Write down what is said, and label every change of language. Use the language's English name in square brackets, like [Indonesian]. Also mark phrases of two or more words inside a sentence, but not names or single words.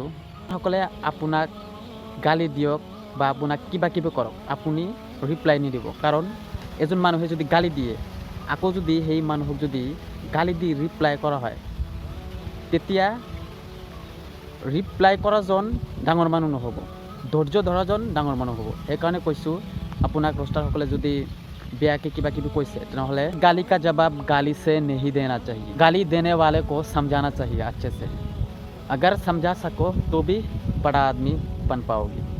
[Assamese] সকলে আপোনাক গালি দিয়ক বা আপোনাক কিবা কিবি কৰক, আপুনি ৰিপ্লাই নিদিব, কাৰণ এজন মানুহে যদি গালি দিয়ে, আকৌ যদি সেই মানুহক যদি গালি দি ৰিপ্লাই কৰা হয়, তেতিয়া ৰিপ্লাই কৰাজন ডাঙৰ মানুহ নহ'ব, ধৈৰ্য ধৰাজন ডাঙৰ মানুহ হ'ব। সেইকাৰণে কৈছোঁ, আপোনাক ৰষ্টাৰসকলে যদি বেয়াকৈ কিবা কিবি কৈছে, তেনেহ'লে [Hindi] गाली का जवाब गाली से नहीं देना चाहिए, गाली देने वाले को समझाना चाहिए अच्छे से, अगर समझा सको तो भी बड़ा आदमी बन पाओगे।